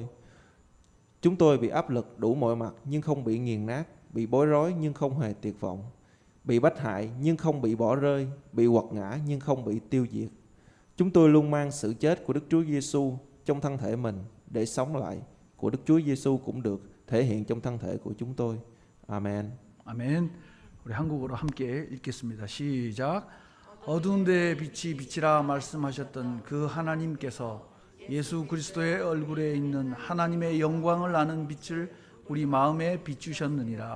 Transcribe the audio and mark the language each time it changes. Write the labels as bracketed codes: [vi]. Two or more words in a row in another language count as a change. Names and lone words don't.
[vi] Chúng tôi bị áp lực đủ mọi mặt nhưng không bị nghiền nát, bị bối rối nhưng không hề tuyệt vọng, bị bách hại nhưng không bị bỏ rơi, bị quật ngã nhưng không bị tiêu diệt. Chúng tôi luôn mang sự chết của Đức Chúa Giêsu trong thân thể mình để sống lại của Đức Chúa Giêsu cũng được thể hiện trong thân thể của chúng tôi. Amen. [ko] 아멘. 우리 한국어로 함께 읽겠습니다. 시작. 어두운 데에 빛이 비치라 말씀하셨던 그 하나님께서 예수 그리스도의 얼굴에 있는 하나님의 영광을 아는 빛을 우리 마음에 비추셨느니라.